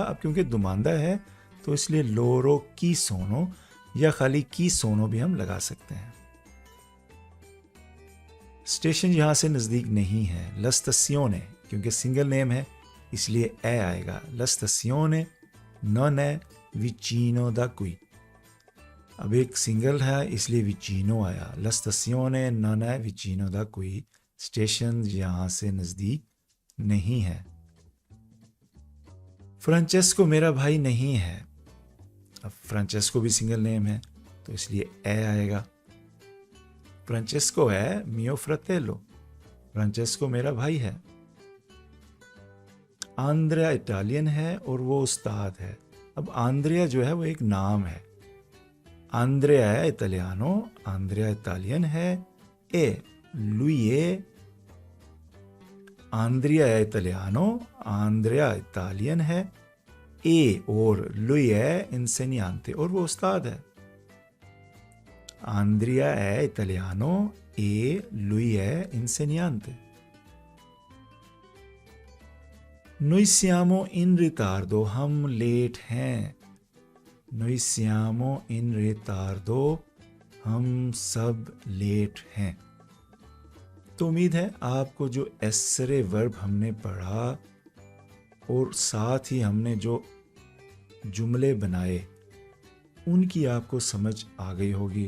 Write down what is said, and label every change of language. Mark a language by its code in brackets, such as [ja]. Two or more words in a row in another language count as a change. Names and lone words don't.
[ur] اب کیونکہ دماندہ ہے تو اس لیے [it] loro ci sono [ur] یا خالی [it] ci sono [ur] بھی ہم لگا سکتے ہیں. اسٹیشن یہاں سے نزدیک نہیں ہے. لسٹاسیونے کیونکہ سنگل نیم ہے اس لیے اے آئے گا. [it] لسٹاسیونے non è vicino da qui. [ur] اب ایک سنگل ہے اس لیے ویچینو آیا. [it] لسٹاسیونے non è vicino da qui. [ur] اسٹیشن یہاں سے نزدیک نہیں ہے. فرانچیسکو میرا بھائی نہیں ہے. اب فرانچیسکو بھی سنگل نیم ہے تو اس لیے اے آئے گا. [it] فرانچیسکو è mio fratello. [ur] فرانچیسکو میرا بھائی ہے. آندریا اٹالین ہے اور وہ استاد ہے. اب آندریا جو ہے وہ ایک نام ہے. آندریا [it] è italiano. [ur] آندریا اٹالین ہے. [it] e lui è. آندریا è italiano. [ur] آندریا اٹالین ہے. اے اور [it] lui è insegnante [ur] اور وہ استاد ہے. [it] آندریا è italiano. e lui è insegnante. Noi siamo in ritardo. [ur] ہم لیٹ ہیں. [it] Noi siamo in ritardo. [ur] ہم سب لیٹ ہیں. تو امید ہے آپ کو جو ایسرے ورب ہم نے پڑھا اور ساتھ ہی ہم نے جو جملے بنائے ان کی آپ کو سمجھ آ گئی ہوگی.